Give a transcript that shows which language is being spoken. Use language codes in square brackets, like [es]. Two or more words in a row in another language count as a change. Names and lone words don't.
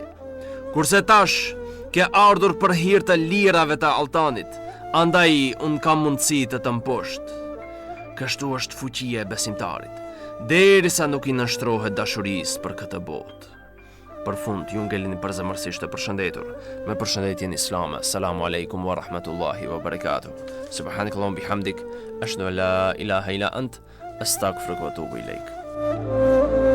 [sq] Kurse tash ke ardhur për hir të lirave të altanit, andaj unë kam mundësi të mposht." Kështu është fuqia e besimtarit, derisa nuk i nështrohet dashurisë për këtë botë. Për fund, ju ngelini përzemërsisht të përshëndetur me përshëndetjen islame. [ar] السلام عليكم ورحمة الله وبركاته سبحانك اللهم بحمدك أشهد أن لا إله إلا أنت أستغفرك وأتوب إليك.